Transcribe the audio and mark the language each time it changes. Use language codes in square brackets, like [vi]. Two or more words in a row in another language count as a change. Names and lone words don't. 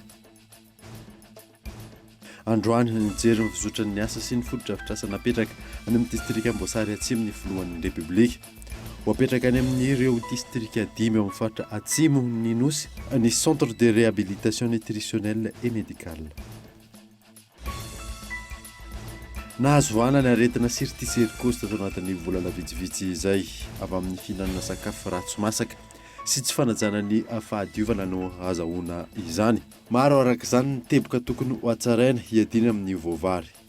[mg] Androany nijery mizotra ny asa sy ny fotodrafitrasa napetraka any amin'ny distrika Amboasary Atsimo ny filohan'ny Repoblika. Wapetraka any amin'ireo distrika 5 amin'ny faritra Atsimo ny Nosy ny [fr] centre de réhabilitation nutritionnelle et médicale. [mg] Nahazo vahana ny aretina sirtiserikosy tao anatin'ny volana vitsivitsy izay avy amin'ny fihinanana sakafo ratsy masaka sy tsy fanajana ny fahadiovana no azahoana izany. Maro araka izany ny teboka tokony ho hatsaraina hiadina amin'ny voavary.